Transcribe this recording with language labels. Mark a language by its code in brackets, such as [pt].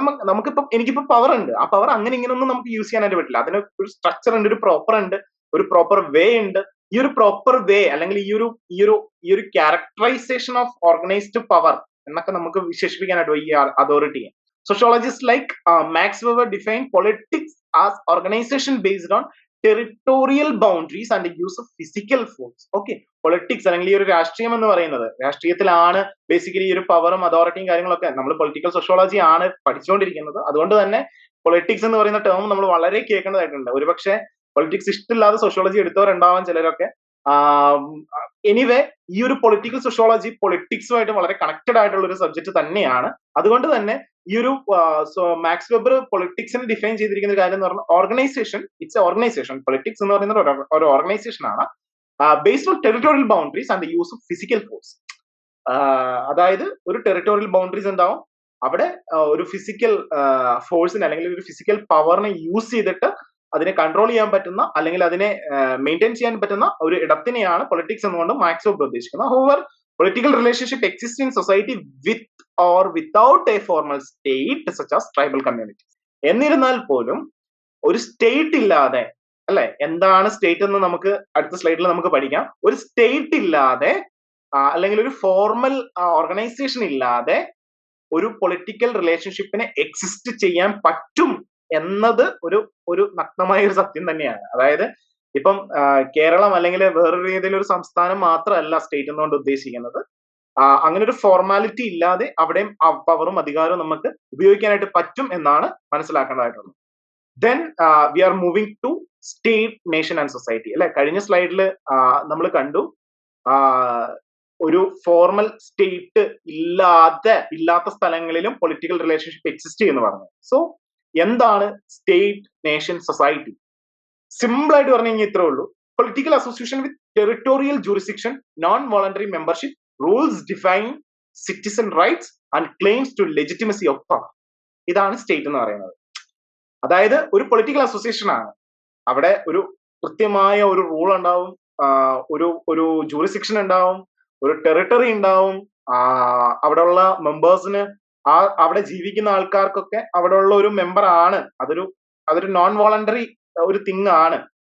[ml] നമുക്കിപ്പം എനിക്കിപ്പോ പവർ ഉണ്ട്, ആ പവർ അങ്ങനെ ഇങ്ങനെ ഒന്നും നമുക്ക് യൂസ് ചെയ്യാനായിട്ട് പറ്റില്ല. അതിന് ഒരു സ്ട്രക്ചർ ഉണ്ട്, ഒരു പ്രോപ്പർ വേ ഉണ്ട്. ഈ ഒരു പ്രോപ്പർ വേ അല്ലെങ്കിൽ ഈ ഒരു ക്യാരക്ടറൈസേഷൻ ഓഫ് ഓർഗനൈസ്ഡ് പവർ എന്നൊക്കെ നമുക്ക് വിശേഷിപ്പിക്കാനായിട്ട് ഈ അതോറിറ്റിയെ. [en] Sociologists like Max Weber define politics as organization based on territorial boundaries and the use of physical force. [ml] Okay, politics അല്ലെങ്കിൽ ഈ ഒരു രാഷ്ട്രീയം എന്ന് പറയുന്നത്, രാഷ്ട്രീയത്തിലാണ് ബേസിക്കലി ഈ ഒരു പവറും അതോറിറ്റിയും കാര്യങ്ങളൊക്കെ. നമ്മൾ പൊളിറ്റിക്കൽ സോഷ്യോളജി ആണ് പഠിച്ചുകൊണ്ടിരിക്കുന്നത്, അതുകൊണ്ട് തന്നെ പൊളിറ്റിക്സ് എന്ന് പറയുന്ന ടേം നമ്മൾ വളരെ കേൾക്കേണ്ടതായിട്ടുണ്ട്. ഒരുപക്ഷെ പൊളിറ്റിക്സ് ഇഷ്ടമില്ലാതെ സോഷ്യോളജി എടുത്തവരുണ്ടാവാൻ ചിലരൊക്കെ. എനിവേ, ഈ ഒരു പൊളിറ്റിക്കൽ സോഷ്യോളജി പൊളിറ്റിക്സുമായിട്ട് വളരെ കണക്റ്റഡ് ആയിട്ടുള്ള ഒരു സബ്ജക്ട് തന്നെയാണ്. അതുകൊണ്ട് തന്നെ ഈ ഒരു മാക്സ് വെബർ പൊളിറ്റിക്സിനെ ഡിഫൈൻ ചെയ്തിരിക്കുന്ന ഒരു കാര്യം എന്ന് പറഞ്ഞാൽ organisation, [en] It's a organisation. Politics [ml] എന്ന് പറയുന്നത് ഒരു ഓർഗനൈസേഷൻ ആണ് [en] Based on territorial boundaries and the use of physical force. [ml] അതായത് ഒരു ടെറിട്ടോറിയൽ ബൗണ്ടറീസ് ഉണ്ടാവും, അവിടെ ഒരു ഫിസിക്കൽ ഫോഴ്സിനെ അല്ലെങ്കിൽ ഒരു ഫിസിക്കൽ പവറിനെ യൂസ് ചെയ്തിട്ട് അതിനെ കൺട്രോൾ ചെയ്യാൻ പറ്റുന്ന അല്ലെങ്കിൽ അതിനെ മെയിൻറ്റെയിൻ ചെയ്യാൻ പറ്റുന്ന ഒരു ഇടത്തിനെയാണ് പൊളിറ്റിക്സ് എന്നുകൊണ്ട് മാക്സ് വെബർ ഉദ്ദേശിക്കുന്നത്. [en] However political relationship exist in society with or without a formal state such as tribal communities. [ml] എന്നിരുന്നാൽ പോലും ഒരു സ്റ്റേറ്റ് ഇല്ലാതെ, അല്ലെ, എന്താണ് സ്റ്റേറ്റ് എന്ന് നമുക്ക് അടുത്ത സ്ലൈഡിൽ നമുക്ക് പഠിക്കാം. ഒരു സ്റ്റേറ്റ് ഇല്ലാതെ അല്ലെങ്കിൽ ഒരു ഫോർമൽ ഓർഗനൈസേഷൻ ഇല്ലാതെ ഒരു പൊളിറ്റിക്കൽ റിലേഷൻഷിപ്പിനെ എക്സിസ്റ്റ് ചെയ്യാൻ പറ്റും എന്നത് ഒരു നഗ്നമായ ഒരു സത്യം തന്നെയാണ്. അതായത് ഇപ്പം കേരളം അല്ലെങ്കിൽ വേറൊരു ഏതെങ്കിലും ഒരു സംസ്ഥാനം മാത്രമല്ല സ്റ്റേറ്റ് എന്നുകൊണ്ട് ഉദ്ദേശിക്കുന്നത്. അങ്ങനെ ഒരു ഫോർമാലിറ്റി ഇല്ലാതെ അവിടെയും പവറും അധികാരവും നമുക്ക് ഉപയോഗിക്കാനായിട്ട് പറ്റും എന്നാണ് മനസ്സിലാക്കേണ്ടതായിട്ടുള്ളത്. [en] Then we are moving to state, nation and society. [ml] അല്ലെ, കഴിഞ്ഞ സ്ലൈഡിൽ നമ്മൾ കണ്ടു ഒരു ഫോർമൽ സ്റ്റേറ്റ് ഇല്ലാത്ത സ്ഥലങ്ങളിലും പൊളിറ്റിക്കൽ റിലേഷൻഷിപ്പ് എക്സിസ്റ്റ് ചെയ്യുന്നു പറഞ്ഞു. സോ എന്താണ് സ്റ്റേറ്റ്, നേഷൻ, സൊസൈറ്റി? സിമ്പിൾ ആയിട്ട് പറഞ്ഞു കഴിഞ്ഞാൽ ഇത്രേ ഉള്ളൂ. [en] Political association with territorial jurisdiction, non voluntary membership, rules define citizen rights and claims to legitimacy of power. [ml] ഇതാണ് സ്റ്റേറ്റ് എന്ന് പറയുന്നത്. അതായത് ഒരു പൊളിറ്റിക്കൽ അസോസിയേഷൻ ആണ്, അവിടെ ഒരു കൃത്യമായ ഒരു റൂൾ ഉണ്ടാവും, ഒരു ജൂറിസ്ഡിക്ഷൻ ഉണ്ടാവും, ഒരു ടെറിട്ടറി ഉണ്ടാവും, അവിടെയുള്ള മെമ്പേഴ്സിന് അവിടെ ജീവിക്കുന്ന ആൾക്കാർക്കൊക്കെ അവിടെ ഉള്ള ഒരു മെമ്പർ ആണ്. അതൊരു നോൺ വോളണ്ടറി ഒരു തിങ് ആണ്.